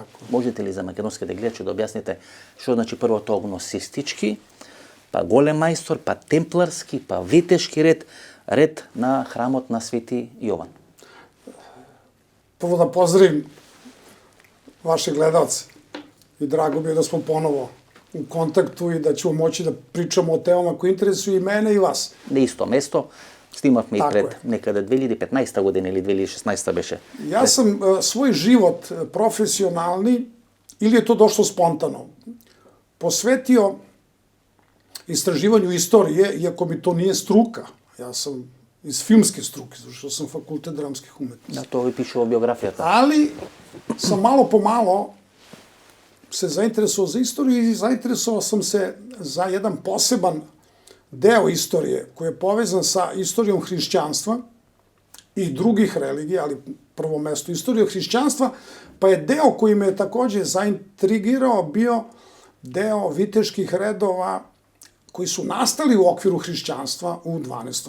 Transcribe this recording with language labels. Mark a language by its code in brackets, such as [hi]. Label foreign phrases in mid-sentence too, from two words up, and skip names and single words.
[mk] Можете ли за македонските гледачи да објасните што значи прво тоа гносистички, па голем мајстор, па темпларски, па витешки ред на храмот на Свети Јован? [sr] Прво да поздравим ваши гледалци и драго ми е да смо поново у контакту и да ćemo moći da pričamo o temama koje interesuju i mene i vas. [mk] На исто место, снимавме и пред некаде 2015 година или 2016 беше. [sr] Ja sam svoj život profesionalni, ili je to došlo spontano, posvetio istraživanju istorije, iako mi to nije struka. Ja sam iz filmske struke, zašto sam fakultet dramskih umetnosti. [mk] Да, тоа ви пишува биографијата. [sr] Ali sam malo po malo se zainteresovao za istoriju i zainteresovao sam se za jedan poseban deo istorije koji je povezan sa istorijom hrišćanstva i drugih religija, ali prvo mesto istorija hrišćanstva, pa je deo koji me je takođe zaintrigirao bio deo viteških redova koji su nastali u okviru hrišćanstva u 12.